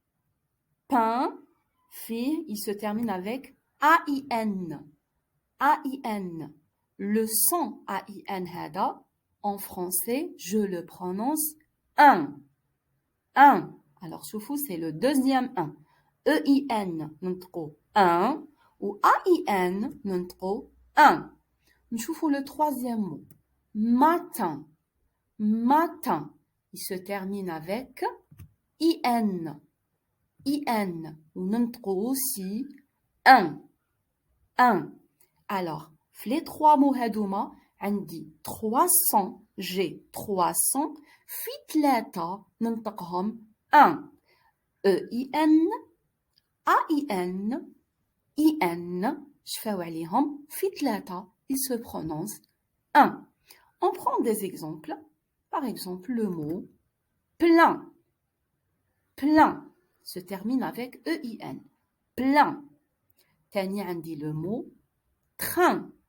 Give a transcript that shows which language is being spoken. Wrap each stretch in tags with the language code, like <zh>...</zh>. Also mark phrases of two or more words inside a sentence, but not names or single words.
<fr>فيه il se termine avec A-I-N. Le son A-I-N هذا en français je le prononce un. Alors شوفوا c'est le deuxième un. E-I-N ننطقو un ou A-I-N ننطقو un. نشوفوا le troisième mot matin. Il se termine avec I-N. Ou ننطقو aussi un. Alors, les 3 mots</fr> <ar>هادوما عندي</ar> <fr>300 j'ai 300</fr> <ar>في 3 ننطقهم</ar> <fr>un. E-I-N A-I-N I-N</fr> <ar>شفاو عليهم في 3</ar> <fr>ils se prononcent un. On prend des exemples. Par exemple, le mot plein se termine avec E-I-N. Plein.</fr> <ar>تاني عندي</ar> <fr>le mot train.</fr>